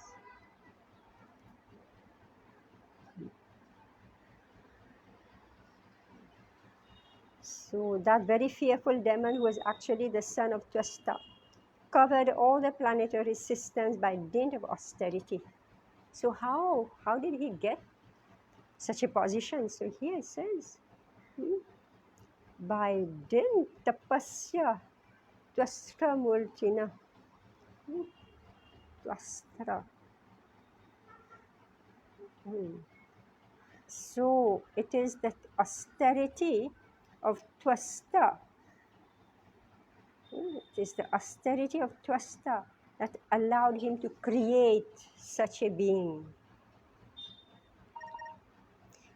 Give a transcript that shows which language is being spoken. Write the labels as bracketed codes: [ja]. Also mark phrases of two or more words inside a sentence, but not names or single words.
[en] So that very fearful demon, who was actually the son of Twasta, covered all the planetary systems by dint of austerity. So how did he get such a position? So here it says, by dint [sa] tapasya twastra multina. [en] Twastra. So it is the austerity of Twasta. It is the austerity of Twasta that allowed him to create such a being.